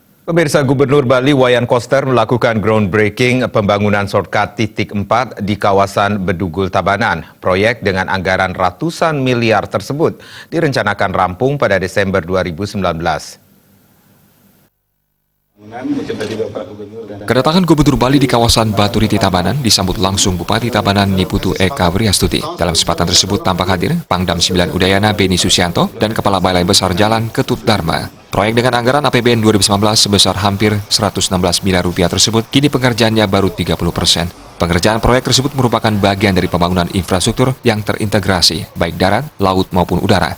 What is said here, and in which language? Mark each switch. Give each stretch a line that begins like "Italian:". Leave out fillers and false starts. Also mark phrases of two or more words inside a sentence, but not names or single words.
Indonesian: Pemirsa, Gubernur Bali Wayan Koster melakukan groundbreaking pembangunan shortcut titik 4 di kawasan Bedugul Tabanan. Proyek dengan anggaran ratusan miliar tersebut direncanakan rampung pada Desember 2019. Kedatangan Gubernur Bali di kawasan Baturiti Tabanan disambut langsung Bupati Tabanan Niputu Eka Wriastuti. Dalam kesempatan tersebut tampak hadir Pangdam 9 Udayana Beni Susianto dan Kepala Balai Besar Jalan Ketut Dharma. Proyek dengan anggaran APBN 2019 sebesar hampir 116 miliar rupiah tersebut kini pengerjaannya baru 30%. Pengerjaan proyek tersebut merupakan bagian dari pembangunan infrastruktur yang terintegrasi, baik darat, laut maupun udara.